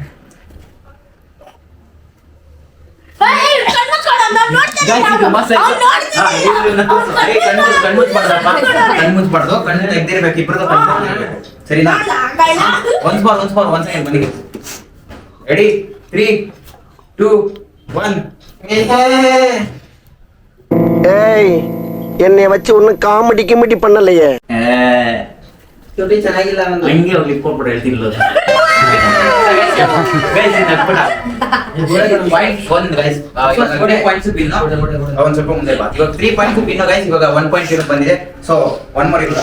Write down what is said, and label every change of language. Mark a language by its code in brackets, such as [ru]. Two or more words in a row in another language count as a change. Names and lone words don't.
[kn] ಕಣ್ಮುಚ್ಬಾರ್ದು, ಕಣ್ಣು ತೆಗ್ದಿರ್ಬೇಕು ಇಬ್ರದ್ದು. ಸರಿನಾ? ಒಂದ್ ಸೆಕೆಂಡ್ ಬನ್ನಿ. ರೆಡಿ? 3 2 1. [ta] ஏய் என்னை வச்சு ஒன்னும் காமெடி கிமெடி பண்ணலையே. [kn] ಚೆನ್ನಾಗಿಲ್ಲ, ಹಂಗೆ ಹೋಗ್ಲಿ ಕೊಟ್ಬಿಟ್ಟು ಹೇಳ್ತಿರ್ಲ. ಸ್ವಲ್ಪ ಮುಂದೆ ಬಾ. ಇವಾಗ 3 ಪಾಯಿಂಟ್ಸ್ ಪಿನ್ ಗೈಸ್. ಇವಾಗ 1 ಪಾಯಿಂಟ್ ಇರೋ ಬಂದಿದೆ. ಸೊ 1 more ಇರೋದು.